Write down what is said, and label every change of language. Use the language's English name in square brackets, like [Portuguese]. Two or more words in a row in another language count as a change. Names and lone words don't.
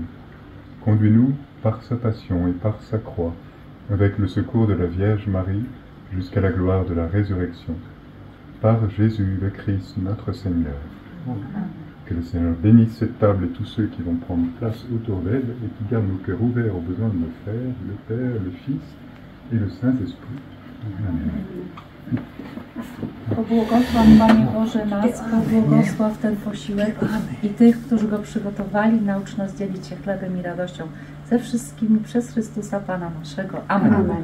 [French] Conduis-nous par sa passion et par sa croix, avec le secours de la Vierge Marie, jusqu'à la gloire de la résurrection. Par Jésus le Christ, notre Seigneur. Que le Seigneur bénisse cette table et tous ceux qui vont prendre place autour d'elle et qui gardent nos cœurs ouverts aux besoins de nos frères, le Père, le Fils et le Saint-Esprit. Amen. [Polish] Pobłogosław Panie Boże nas, pobłogosław ten posiłek i tych, którzy go przygotowali, naucz nas dzielić się chlebem i radością ze wszystkimi przez Chrystusa Pana naszego. Amen. Amen.